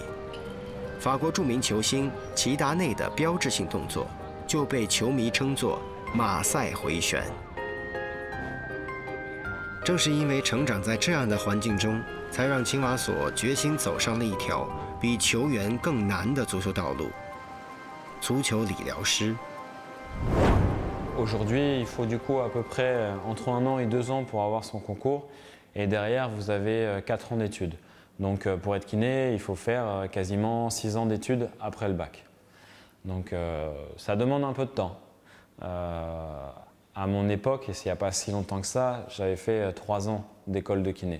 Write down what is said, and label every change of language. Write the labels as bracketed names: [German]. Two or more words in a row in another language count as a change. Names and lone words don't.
[Chinese] 法国著名球星齐达内的标志性动作就被球迷称作“马赛回旋”。正是因为成长在这样的环境中，才让青瓦索决心走上了一条比球员更难的足球道路——足球理疗师。 [French] Aujourd'hui, il faut du coup à peu près entre 1 an et 2 ans pour avoir son concours, et derrière vous avez 4 ans d'études. Donc pour être kiné, il faut faire quasiment 6 ans d'études après le bac. Donc ça demande un peu de temps. À mon époque, et c'est il n'y a pas si longtemps que ça, j'avais fait 3 ans d'école de kiné.